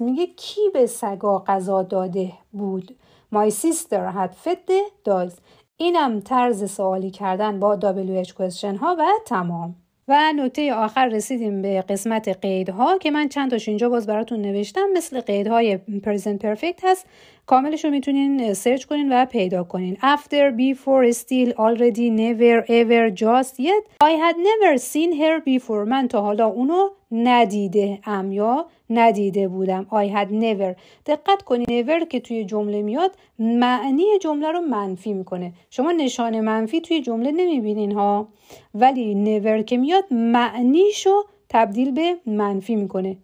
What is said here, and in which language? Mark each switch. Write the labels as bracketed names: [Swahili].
[Persian] میگه کی به سگا غذا داده بود. [English] my sister had fed the dogs. [Persian] اینم طرز سوالی کردن با WH question ها و تمام. و نکته آخر رسیدیم به قسمت قیدها که من چند تاش اینجا باز براتون نوشتم. مثل قیدهای present perfect هست. کاملش رو میتونین سرچ کنین و پیدا کنین. [English] After, before, still, already, never, ever, just, yet. I had never seen her before. [Persian] من تا حالا اونو ندیده ام یا ندیده بودم. [English] I had never. [Persian] دقت کنین never که توی جمله میاد معنی جمله رو منفی میکنه. شما نشان منفی توی جمله نمیبینین ها، ولی never که میاد معنیشو تبدیل به منفی میکنه.